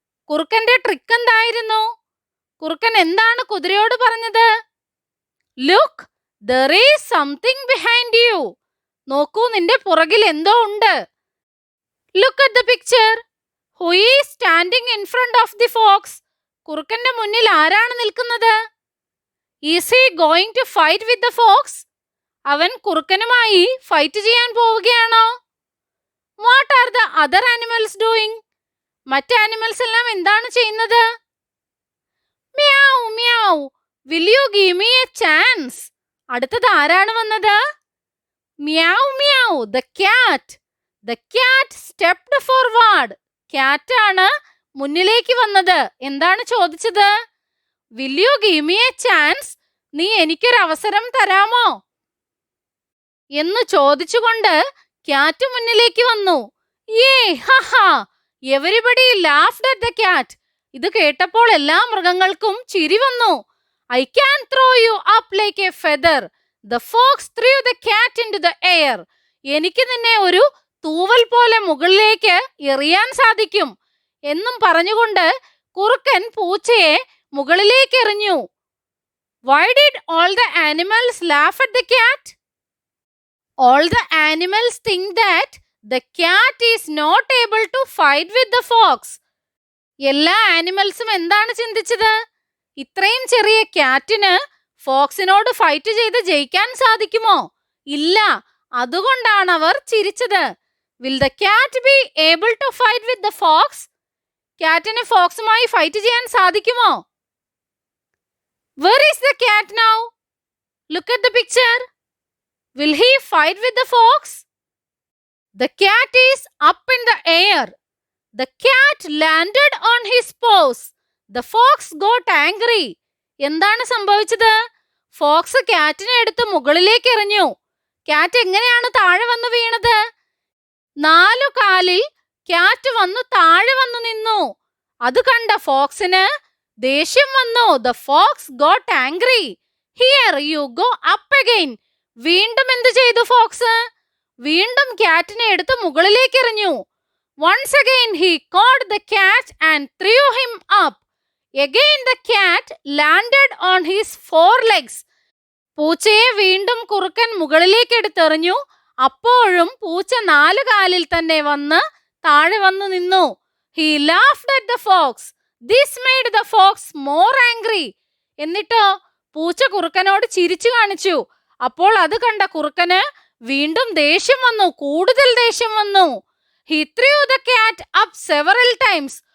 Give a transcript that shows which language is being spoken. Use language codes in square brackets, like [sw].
[ml] കുറുക്കന്റെ trick എന്തായിരുന്നു? കുറുക്കൻ എന്താണ് കുതിരയോട് പറഞ്ഞത്? [en] Look, there is something behind you. [ml] നോക്കൂ, നിന്റെ പുറകിൽ എന്തോ ഉണ്ട്. [en] Look at the picture. Who is standing in front of the fox? [ml] കുറുക്കന്റെ മുന്നിൽ ആരാണ് നിൽക്കുന്നത്? [en] Is he going to fight with the fox? [ml] അവൻ കുറുക്കനുമായി ഫൈറ്റ് ചെയ്യാൻ പോവുകയാണോ? [en] What are the other animals doing? [ml] മറ്റ് ആനിമൽസ് എല്ലാം എന്താണ് ചെയ്യുന്നത്? [en] Meow, meow. Will you give me a chance? [ml] അടുത്തത് ആരാണ് വന്നത്? [en] Meow, meow. The cat. The cat stepped forward. [ml] Cat ആണ് മുന്നിലേക്ക് വന്നത്. എന്താണ് ചോദിച്ചത്? [en] Will you give me a chance? [ml] നീ എനിക്കൊരു അവസരം തരാമോ എന്ന് ചോദിച്ചുകൊണ്ട് ക്യാറ്റ് മുന്നിലേക്ക് വന്നു. [en] യേ ഹഹാ. Everybody laughed at the cat. [ml] ഇത് കേട്ടപ്പോൾ എല്ലാ മൃഗങ്ങൾക്കും ചിരി വന്നു. [en] I can throw you up like a feather. The fox threw the cat into the air. [ml] എനിക്ക് നിന്നെ ഒരു തൂവൽ പോലെ മുകളിലേക്ക് എറിയാൻ സാധിക്കും എന്നും പറഞ്ഞുകൊണ്ട് കുറുക്കൻ പൂച്ചയെ മുകളിലേക്ക് എറിഞ്ഞു. [en] Why did all the animals laugh at the cat? All the animals think that the cat is not able to fight with the fox. [ml] എല്ലാ ആനിമൽസും എന്താണ് ചിന്തിച്ചത്? ഇത്രയും ചെറിയ ക്യാറ്റിന് ഫോക്സിനോട് ഫൈറ്റ് ചെയ്ത് ജയിക്കാൻ സാധിക്കുമോ? ഇല്ല. അതുകൊണ്ടാണ് അവർ ചിരിച്ചത്. [en] Will the cat be able to fight with the fox? [ml] ക്യാറ്റിന് ഫോക്സുമായി fight ചെയ്യാൻ സാധിക്കുമോ? [en] Where is the cat now? Look at the picture. Will he fight with the fox? The cat is up in the air. The cat landed on his paws. The fox got angry. [ml] എന്താണ് സംഭവിച്ചത്? Fox ക്യാറ്റിനെ എടുത്ത് മുകളിലേക്ക് എറിഞ്ഞു. Cat എങ്ങനെയാണ് താഴെ വന്നു വീണത്? 4 കാലിൽ ക്യാറ്റ് വന്നു താഴെ വന്നു നിന്നു. അത് കണ്ട ഫോക്സിന് ദേഷ്യം വന്നു. [en] The fox got angry. Here you go up again. [ml] വീണ്ടും എന്ത് ചെയ്തു ഫോക്സ്? വീണ്ടും ക്യാറ്റിനെ എടുത്ത് മുകളിലേക്ക് എറിഞ്ഞു. [en] Once again he caught the cat and threw him up. Again the cat landed on his forelegs. [ml] പൂച്ചയെ വീണ്ടും കുറുക്കൻ മുകളിലേക്ക് എടുത്തെറിഞ്ഞു. അപ്പോഴും പൂച്ച 4 കാലിൽ തന്നെ വന്ന് താഴെ വന്നു നിന്നു. [en] He laughed at the fox. This made the fox more angry. [ml] എന്നിട്ടോ പൂച്ച കുറുക്കനോട് ചിരിച്ചു കാണിച്ചു. അപ്പോൾ അത് കണ്ട കുറുക്കന് വീണ്ടും ദേഷ്യം വന്നു, കൂടുതൽ ദേഷ്യം വന്നു. [en] He threw the cat up several times.